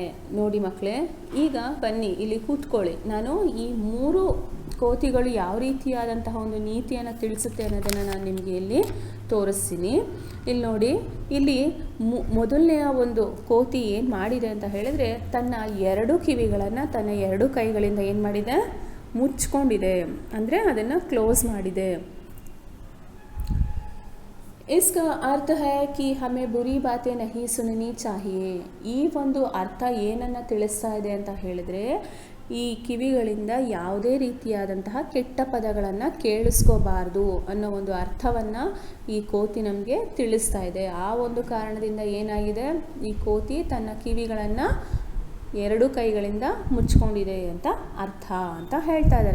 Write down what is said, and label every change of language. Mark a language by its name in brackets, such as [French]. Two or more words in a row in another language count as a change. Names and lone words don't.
[Kannada] ನೋಡಿ ಮಕ್ಕಳೇ, ಈಗ ಬನ್ನಿ ಇಲ್ಲಿ ಕೂತ್ಕೊಳ್ಳಿ, ನಾನು ಈ 3 ಕೋತಿಗಳು ಯಾವ ರೀತಿಯಾದಂತಹ ಒಂದು ನೀತಿಯನ್ನು ತಿಳಿಸುತ್ತೆ ಅನ್ನೋದನ್ನು ನಾನು ನಿಮಗೆ ಇಲ್ಲಿ ತೋರಿಸ್ತೀನಿ. ಇಲ್ಲಿ ನೋಡಿ, ಇಲ್ಲಿ ಮೊದಲನೆಯ ಒಂದು ಕೋತಿ ಏನು ಮಾಡಿದೆ ಅಂತ ಹೇಳಿದ್ರೆ, ತನ್ನ 2 ಕಿವಿಗಳನ್ನು ತನ್ನ 2 ಕೈಗಳಿಂದ ಏನು ಮಾಡಿದೆ, ಮುಚ್ಕೊಂಡಿದೆ, ಅಂದರೆ ಅದನ್ನು ಕ್ಲೋಸ್ ಮಾಡಿದೆ. [Hindi] इसका अर्थ है कि हमें बुरी बातें नहीं सुननी चाहिए. [Kannada] ಈ ಒಂದು ಅರ್ಥ ಏನನ್ನು ತಿಳಿಸ್ತಾ ಇದೆ ಅಂತ ಹೇಳಿದ್ರೆ, ಈ ಕಿವಿಗಳಿಂದ ಯಾವುದೇ ರೀತಿಯಾದಂತಹ ಕೆಟ್ಟ ಪದಗಳನ್ನು ಕೇಳಿಸ್ಕೋಬಾರ್ದು ಅನ್ನೋ ಒಂದು ಅರ್ಥವನ್ನು ಈ ಕೋತಿ ನಮಗೆ ತಿಳಿಸ್ತಾ ಇದೆ. ಆ ಒಂದು ಕಾರಣದಿಂದ ಏನಾಗಿದೆ, ಈ ಕೋತಿ ತನ್ನ ಕಿವಿಗಳನ್ನು 2 ಕೈಗಳಿಂದ ಮುಚ್ಕೊಂಡಿದೆ ಅಂತ ಅರ್ಥ ಅಂತ ಹೇಳ್ತಾ ಇದ್ದಾರೆ.